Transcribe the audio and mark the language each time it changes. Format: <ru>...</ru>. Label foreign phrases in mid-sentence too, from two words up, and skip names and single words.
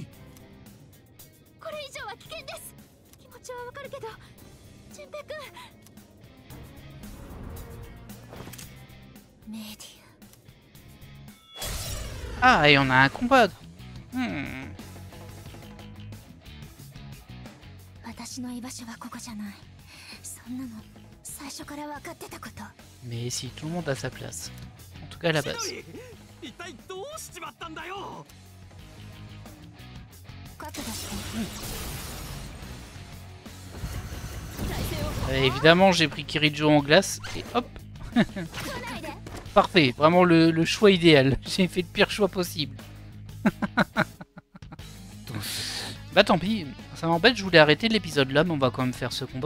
<ja>これ以上は危険です。気持ちはわかるけど、順平くん。メディ</ja> <fr>Ah, et on a un combat.</fr> <ja>私の居場所はここじゃない。そんなの最初から分かってたこと。</ja> <fr>Mais si tout le monde a sa place. En tout cas à la base.</fr> <ja>一体どうしちまったんだよ。覚悟して。</ja> <fr>Évidemment, j'ai pris Kirijo en glace et hop. Parfait, vraiment le choix idéal. J'ai fait le pire choix possible. Bah tant pis, ça m'embête, je voulais arrêter l'épisode là, mais on va quand même faire ce combat.</fr>